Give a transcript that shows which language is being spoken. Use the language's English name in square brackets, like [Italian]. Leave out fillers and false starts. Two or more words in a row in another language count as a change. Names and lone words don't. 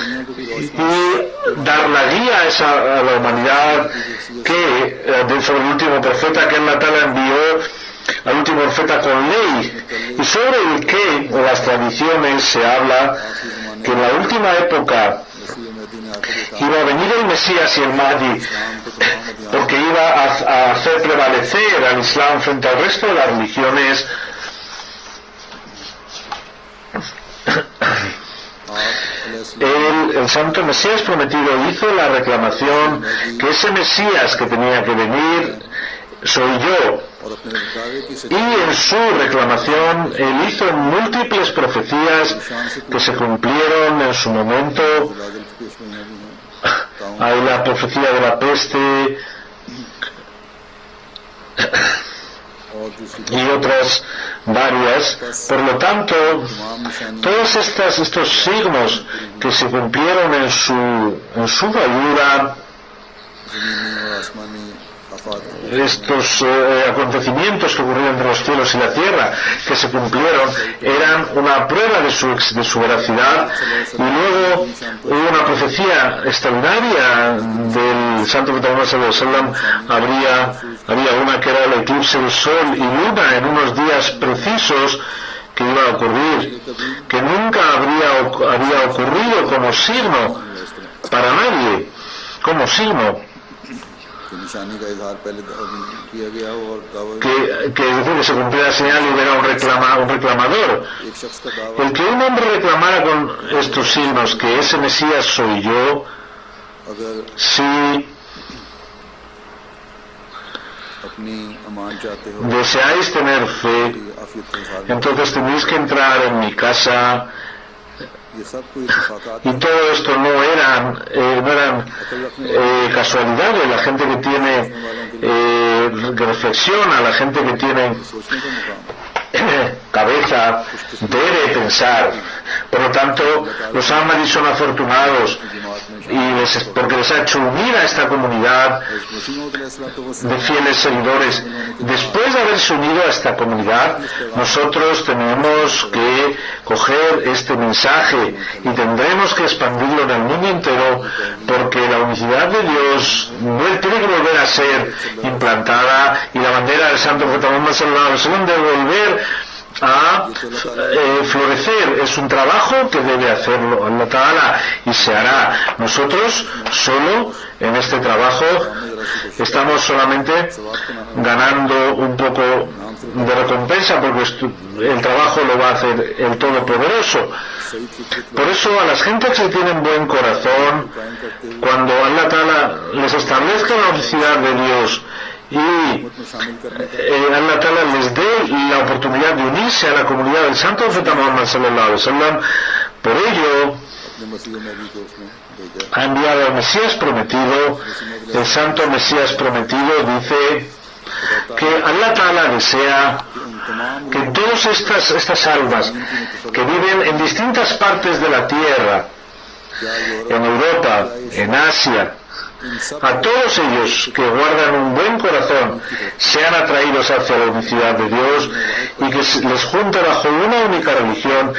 [Spanish] y dar la guía a la humanidad que sobre el último profeta que [Arabic] الله تعالى [Spanish] envió, al último profeta con ley, y sobre el que en las tradiciones se habla que en la última época iba a venir el Mesías y el Mahdi, porque iba a hacer prevalecer al Islam frente al resto de las religiones. El santo Mesías prometido hizo la reclamación que ese Mesías que tenía que venir soy yo. [Urdu] اور اپنے دعوے کی [Spanish] Y en su reclamación él hizo múltiples profecías que se cumplieron en su momento. [Urdu] سچائی کی پیشگوئیاں بھی ہیں [Spanish] Hay la profecía de la peste [Urdu] اور دوسری [Spanish] y otras varias. Por lo tanto, [Urdu] تمام نشانیاں [Spanish] todos estos signos que se cumplieron en su figura, [Urdu] زمینی اور آسمانی آفات [Spanish] estos acontecimientos que ocurrieron entre los cielos y la tierra, que se cumplieron, eran una prueba de su veracidad. Y luego hubo una profecía extraordinaria del santo profeta Muhammad [Arabic] صلى الله عليه وسلم. [Spanish] Había una que era el eclipse del sol y luna en unos días precisos que iba a ocurrir, que nunca había ocurrido como signo para nadie, como signo. [Urdu] کی نشانی کا اظہار پہلے کیا گیا ہو اور دعویٰ [Spanish] Que es decir, que se cumpliera la señal y hubiera un reclamador. [Urdu] ایک شخص کا دعویٰ [Spanish] El que un hombre reclamara con estos signos que ese Mesías soy yo, [Urdu] अगर [Spanish] si [Urdu] اپنی امان چاہتے ہو [Spanish] deseáis tener fe, [Urdu] عافیت کا اظہار [Spanish] entonces tenéis que entrar en mi casa. [Urdu] یہ سب کوئی اتفاقات [Spanish] Y todo esto no eran casualidades. La gente que tiene que reflexiona, la gente que tiene [Urdu] سوچنے کا مقام [Spanish] cabeza debe pensar. Por lo tanto, los Ahmadis son afortunados porque les ha hecho unir a esta comunidad de fieles seguidores. Después de haberse unido a esta comunidad, nosotros tenemos que coger este mensaje y tendremos que expandirlo en el mundo entero, porque la unicidad de Dios tiene que volver a ser implantada y la bandera del santo profeta Muhammad [Arabic] صلى الله عليه وسلم [Spanish] debe volver a florecer. Es un trabajo que debe hacerlo [Arabic] الله تعالى [Spanish] y se hará. Nosotros solo en este trabajo estamos solamente ganando un poco de recompensa, porque el trabajo lo va a hacer el Todopoderoso. Por eso a las gentes que tienen buen corazón, cuando [Arabic] الله تعالى [Spanish] les establezca la unicidad de Dios y [Arabic] الله تعالى [Spanish] les dé la oportunidad de unirse a la comunidad del santo profeta Muhammad [Arabic] صلى الله عليه وسلم, [Spanish] por ello [Urdu] اپنے مسیح نبی کو اس نے بھیجا [Spanish] ha enviado al Mesías prometido. El santo Mesías prometido dice que [Arabic] الله تعالى [Spanish] desea que todas estas almas que viven en distintas partes de la tierra, en Europa, en Asia, a todos ellos que guardan un buen corazón sean atraídos hacia la unicidad de Dios y que les junte bajo una única religión.